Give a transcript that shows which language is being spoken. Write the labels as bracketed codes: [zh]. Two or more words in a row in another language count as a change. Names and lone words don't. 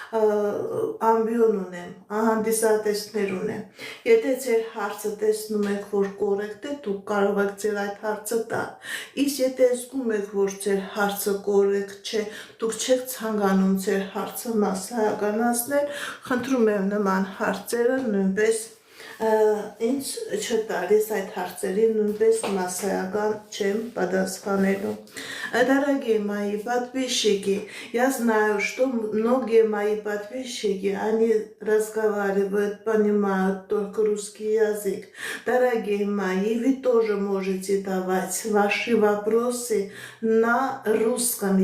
[hy] ամբիոն ունեմ, հանդիսատեսներ ունեմ։ Եթե ձեր հարցը տեսնում եք, որ կորեկտ է, դուք կարող եք ձեր այդ հարցը տալ։ Իսկ եթե զգում եք, որ ձեր հարցը կորեկտ չէ, դուք չեք ցանկանում ձեր հարցը մասսայականացնել, խնդրում եմ նման հարցերը нույնպես ինձ չտալ, ես այդ հարցերին նույնպես массоական չեմ պատասխանելու. [ru] Дорогие мои подписчики, я знаю, что многие мои подписчики, они разговаривают, понимают только русский язык. Дорогие мои, вы тоже можете давать ваши вопросы на русском.